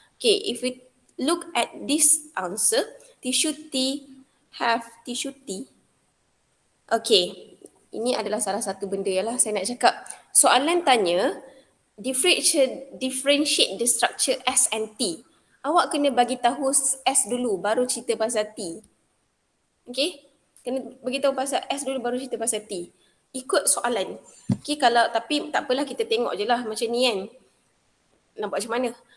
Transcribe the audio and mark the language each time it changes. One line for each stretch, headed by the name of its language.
English: Okay, if we look at this answer, tissue T have tissue T.
Malay: Okay, ini adalah salah satu benda lah saya nak cakap. Soalan tanya,
English: differentiate the structure S and T.
Malay: Awak kena bagi tahu S dulu, baru cerita pasal T. Okay, kena bagi tahu pasal S dulu, baru cerita pasal T. Ikut soalan. Okay, kalau, tapi tak apalah, kita tengok je lah macam ni kan. Nampak macam mana?